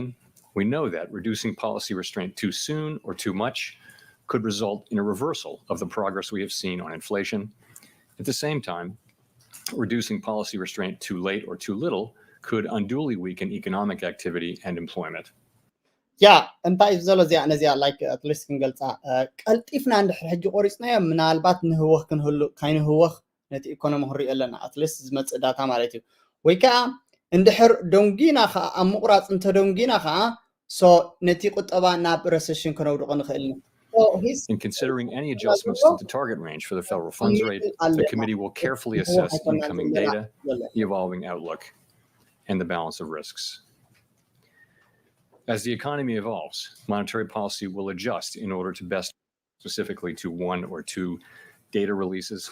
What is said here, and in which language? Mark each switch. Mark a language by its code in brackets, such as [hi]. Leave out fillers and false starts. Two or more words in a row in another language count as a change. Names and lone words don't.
[en] We know that reducing policy restraint too soon or too much could result in a reversal of the progress we have seen on inflation. At the same time, reducing policy restraint too late or too little could unduly weaken economic activity and employment. Yeah, [ti] እንታይ ዘሎ እዚኣ ነዚኣ [en] like at least [ti] ክንገልጻ ቀልጢፍና እንድሕር ሕጂ ቆሪጽናዮ ምናልባት ንህወኽ ክንህሉ ካይንህወኽ ነቲ ኢኮኖሚ ክሪኦ ኣለና [en] at least [ti] ዝመጽእ ዳታ ማለት እዩ ወይ ከዓ እንድሕር ደንጊና ከዓ ኣብ ምቁራጽ እንተደንጊና ከዓ so ነቲ ቁጠባ ናብ recession ክነውድቆ ንኽእል ኢና [en] In considering any adjustments to the target range for the federal funds rate, the committee will carefully assess incoming data, the evolving outlook, and the balance of risks. As the economy evolves, monetary policy will adjust in order to best specifically to one or two data releases.